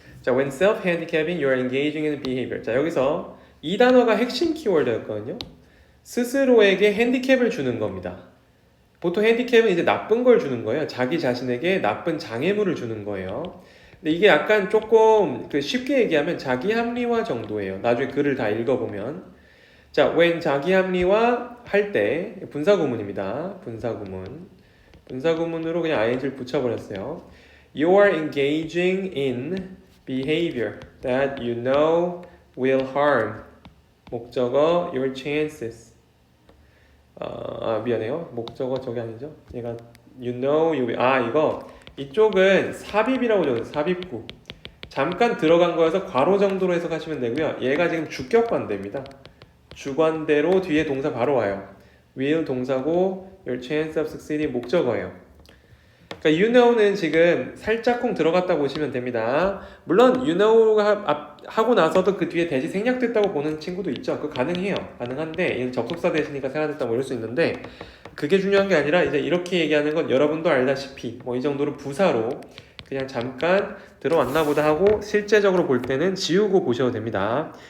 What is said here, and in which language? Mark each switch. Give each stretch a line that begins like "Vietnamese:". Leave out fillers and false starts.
English: 자, when self-handicapping, you are engaging in behavior.
Korean: 자, 여기서 이 단어가 핵심 키워드였거든요. 스스로에게 핸디캡을 주는 겁니다. 보통 핸디캡은 이제 나쁜 걸 주는 거예요. 자기 자신에게 나쁜 장애물을 주는 거예요. 근데 이게 약간 조금 쉽게 얘기하면 자기 합리화 정도예요. 나중에 글을 다 읽어보면. 자, when 자기 합리화 할 때 분사구문입니다. 분사구문으로 그냥 ing를 붙여버렸어요.
English: You are engaging in behavior that you know will harm.
Korean: 목적어
English: your chances.
Korean: 미안해요. 목적어 저게 아니죠? 얘가
English: you know you will.
Korean: 이거 이쪽은 삽입이라고 적어요. 삽입구. 잠깐 들어간 거여서 괄호 정도로 해석하시면 되고요. 얘가 지금 주격관대입니다. 주관대로 뒤에 동사 바로 와요.
English: will
Korean: 동사고
English: your chance of succeeding
Korean: 목적어예요. 그러니까
English: you know
Korean: 는 지금 살짝쿵 들어갔다 보시면 됩니다. 물론
English: you know
Korean: 하고 나서도 그 뒤에 대시 생략됐다고 보는 친구도 있죠. 그거 가능해요. 가능한데 이건 접속사 대시니까 생략됐다고 뭐 이럴 수 있는데 그게 중요한 게 아니라 이제 이렇게 얘기하는 건 여러분도 알다시피 뭐 이 정도로 부사로 그냥 잠깐 들어왔나 보다 하고 실제적으로 볼 때는 지우고 보셔도 됩니다.